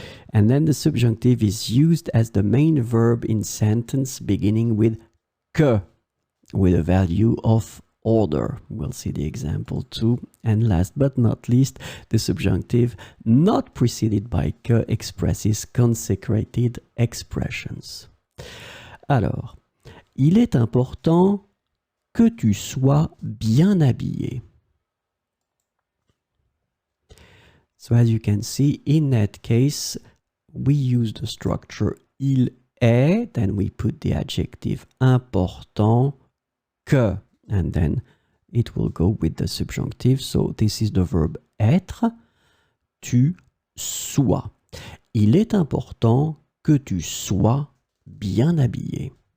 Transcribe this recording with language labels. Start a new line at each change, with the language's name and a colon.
English: And then the subjunctive is used as the main verb in sentence beginning with que with a value of order. We'll see the example too. And last but not least, the subjunctive not preceded by que expresses consecrated expressions.
French: Alors, il est important que tu sois bien habillé.
English: So as you can see, in that case, we use the structure il est, then we put the adjective important, que, and then it will go with the subjunctive. So this is the verb être, tu sois.
French: Il est important que tu sois bien habillé.